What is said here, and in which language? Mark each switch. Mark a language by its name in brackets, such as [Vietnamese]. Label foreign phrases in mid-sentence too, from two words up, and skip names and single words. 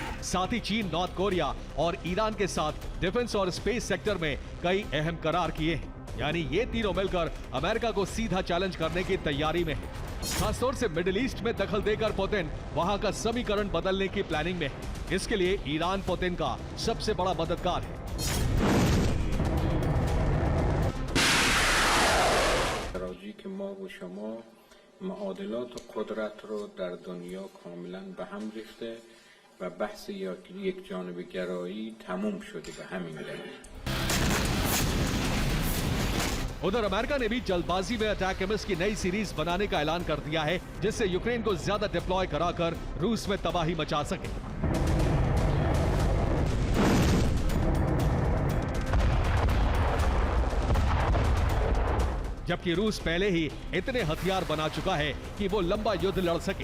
[Hindi] साथ ही चीन, नॉर्थ कोरिया और ईरान के साथ डिफेंस और [English] space sector [Hindi] में कई अहम करार किए हैं। यानी ये तीनों मिलकर अमेरिका को सीधा चैलेंज करने की तैयारी में है। खासतौर से मिडिल ईस्ट में दखल देकर पुतिन वहां का समीकरण बदलने की प्लानिंग में है। इसके लिए ईरान पुतिन का सबसे बड़ा मददगार है। [Persian] که ما و شما معادلات قدرت رو در دنیا کاملا به هم ریخته و بحث یک جانبه گرایی تموم شده به همین دلیل. [Hindi] उधर अमेरिका ने भी जल्दबाजी में अटैक एमएस की नई सीरीज बनाने का ऐलान कर दिया है, जिससे यूक्रेन को ज्यादा डिप्लॉय कराकर रूस में तबाही मचा सके। जबकि रूस पहले ही इतने हथियार बना चुका है कि वो लंबा युद्ध लड़ सके।